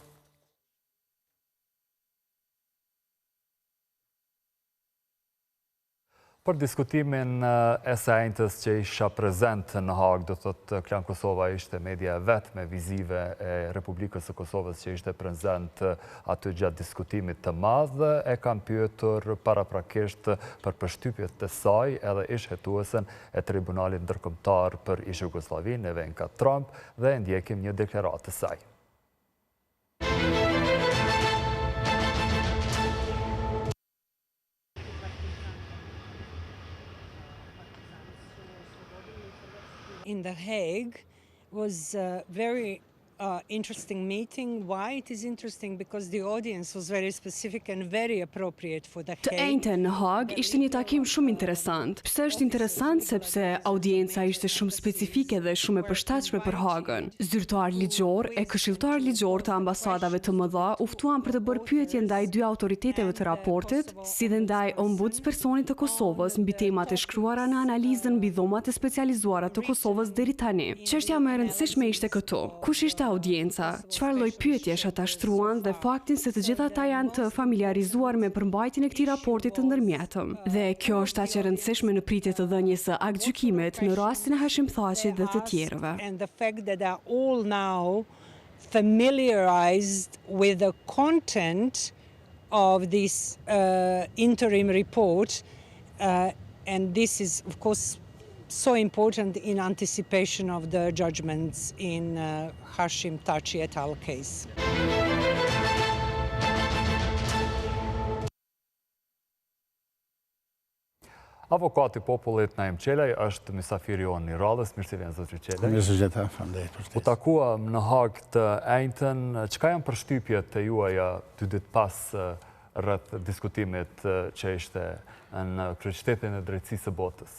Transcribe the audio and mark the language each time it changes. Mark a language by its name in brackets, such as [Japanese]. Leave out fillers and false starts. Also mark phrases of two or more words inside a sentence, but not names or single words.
[Albanian] Për diskutimin e së njëjtës që isha prezent në Hagë, do thotë Klan Kosova ishte media e vet me vizive e Republikës së Kosovës që ishte prezent aty gjatë diskutimit të madh, e kam pyetur paraprakisht për përshtypjet të saj edhe ish hetuesen e Tribunalit Ndërkombëtar për ish Jugosllavinë, Ivanka Trump, dhe ndjekim një deklaratë të saj. [English] In The Hague was a very interesting meeting. Why it is interesting? Because the audience was very specific and very appropriate for The Hague. [Albanian] Të njëjtën në Hagë ishte një takim shumë interesant. Pse është interesant? Sepse audienca ishte shumë specifike dhe shumë e përshtatshme për Hagën. Zyrtar ligjor e këshilltar ligjor të ambasadave të mëdha u ftuan për të bërë pyetje ndaj dy autoriteteve të raportit, si dhe ndaj ombudspersonit të Kosovës mbi temat e shkruara në analizën mbi dhomat e specializuara të Kosovës deri tani. Çështja më e rëndësishme ishte këtu. Kush ishte audienca, çfarë lloj pyetjesh ata shtruan dhe faktin se të gjitha ata janë të familiarizuar me përmbajtjen e këtij raporti të ndërmjetëm. Dhe kjo është aq e rëndësishme në pritje të dhënies së aktgjykimit në rastin e Hashim Thaçit dhe të tjerëve. [English] And the fact that they are all now familiarized with the content of this interim report, and this is of course so important in anticipation of the judgments in Hashim Thaçi et al. Case. [Albanian] Avokati I popullit Naim Qelaj është mysafiri jonë në radhës. Mirë se vjen zotri Qelaj. Mirë se gjeta, faleminderit për U takuam në Hagë të njëjtën. Çka janë përshtypjet e juaja 2 ditë pas rreth diskutimit që ishte në kryeqytetin e drejtësisë së botës?